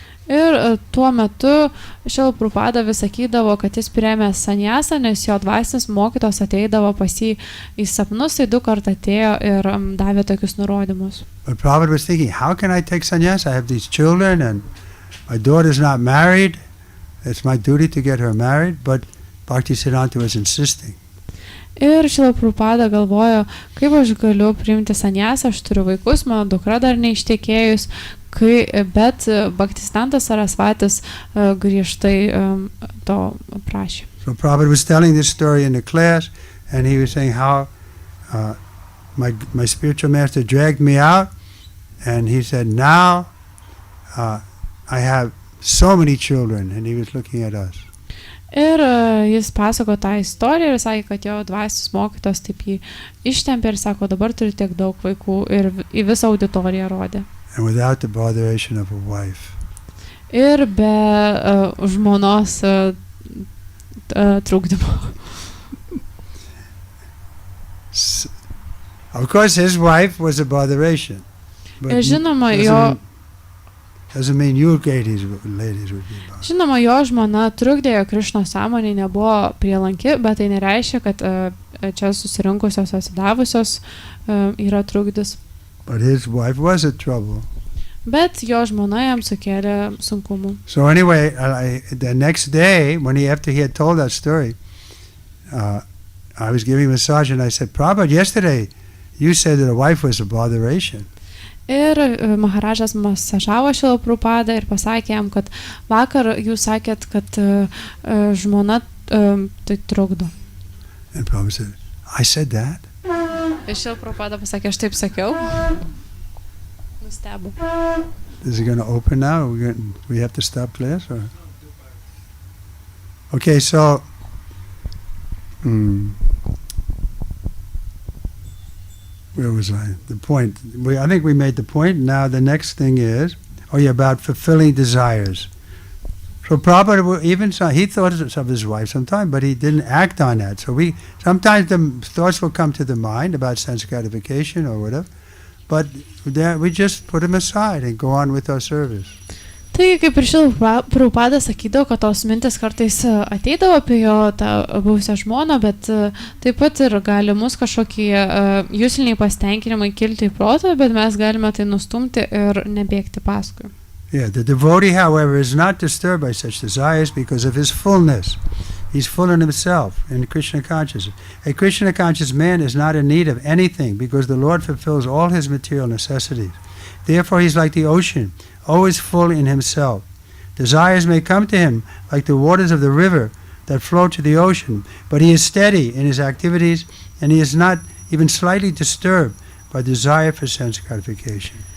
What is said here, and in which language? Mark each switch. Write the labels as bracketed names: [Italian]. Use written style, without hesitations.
[Lithuanian] Ir tuo metu Šrila Prabhupada vis sakydavo, kad jis priėmė sanyasą, nes jo dvasinis mokytojas ateidavo pas jį į sapnus, tai 2 kartus atėjo ir davė tokius nurodymus. [English] But Prabhupada was thinking, how can I take sannyas? I have these children and my daughter's not married. It's my duty to get her married, but Bhaktisiddhanta was insisting. [Lithuanian] Ir Šrila Prabhupada galvojo, kaip aš galiu priimti sanyasą, aš turiu vaikus, mano dukra dar neištekėjus, bet Bhaktisiddhanta Sarasvatis griežtai to prašė. [English] So Prabhupada was telling this story in the class, and he was saying how my spiritual master dragged me out, and he said, now I have so many children, and he was looking at us. [Lithuanian] Ir jis pasako tą istoriją ir sakė, kad jo dvasinis mokytojas taip jį ištempė ir sako, dabar turi tiek daug vaikų, ir į visą auditoriją rodė. [English] And without the botheration of a wife. [Lithuanian] Ir be žmonos trukdymo. [English] Of course, his wife was a botheration. But [Lithuanian] žinoma, jo [English] doesn't mean you ladies would be bothered. [Lithuanian] Žinoma, jo žmona trukdė, jo Krišnos sąmonė nebuvo prielanki, bet tai nereiškia, kad čia susirinkusios atsidavusios yra trukdis. [English] But his wife was a trouble. [Lithuanian] Bet jo žmona jam sukėlė sunkumų. [English] So anyway, the next day, after he had told that story, I was giving massage and I said, Prabhupada, yesterday you said that a wife was a botheration. [Lithuanian] Ir Maharažas masažavo Šrila Prabhupadą ir pasakė jam, kad vakar jūs sakėt, kad žmona tai trukdo. [English] And Prabhupada said, I said that? [Lithuanian] Ir Šrila Prabhupada pasakė, aš taip sakiau. Nustebo. [English] Is it going to open now? We have to stop class? Or? Okay, so where was I? The point. I think we made the point. Now the next thing is, about fulfilling desires. So Prabhupada even he thought of his wife sometime, but he didn't act on that. So sometimes the thoughts will come to the mind about sense gratification or whatever, but we just put them aside and go on with our service. [Lithuanian] Tai kaip ir Šrila Prabhupada sakydavo, kad tos mintis kartais ateidavo apie jo tą buvusią žmoną, bet taip pat ir gali mus kažkokie jusliniai pasitenkinimai kilti į protą, bet mes galime tai nustumti ir nebėgti paskui. [English] Yeah, the devotee, however, is not disturbed by such desires because of his fullness. He's full in himself, in Krishna consciousness. A Krishna conscious man is not in need of anything because the Lord fulfills all his material necessities. Therefore, he's like the ocean, always full in himself. Desires may come to him like the waters of the river that flow to the ocean, but he is steady in his activities and he is not even slightly disturbed by desire for sense gratification.